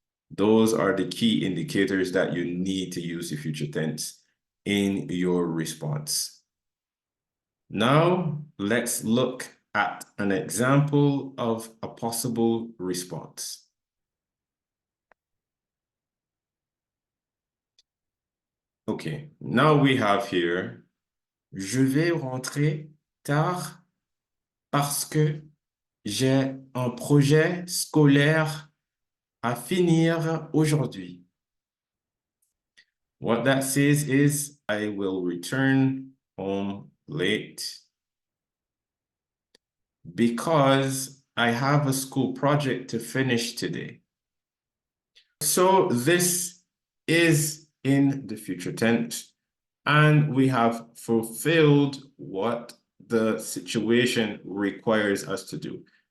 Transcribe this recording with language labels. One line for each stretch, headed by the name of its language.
English: Those are the key indicators that you need to use the future tense in your response. Now, let's look at an example of a possible response. Okay, now we have here,
French: je vais rentrer tard parce que j'ai un projet scolaire à finir aujourd'hui.
English: What that says is, I will return home late because I have a school project to finish today. So this is in the future tense, and we have fulfilled what the situation requires us to do.